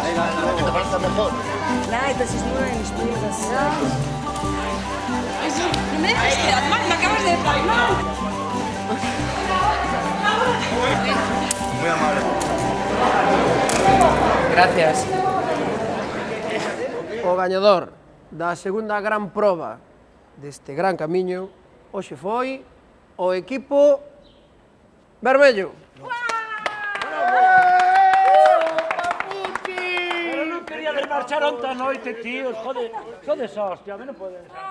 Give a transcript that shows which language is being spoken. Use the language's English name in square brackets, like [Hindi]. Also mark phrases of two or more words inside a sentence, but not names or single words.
[Spanish] La que te parezca mejor. Nah, entonces no en mis pulgas. No me dejes quedar mal, me acabas de dejar mal. Muy amable. Gracias. [Galician] O gañador da segunda gran proba deste gran camiño hoxe foi o equipo vermello. Pero non quería desmarchar onte a noite, tíos, joder, sodes hostia, a mí non podes.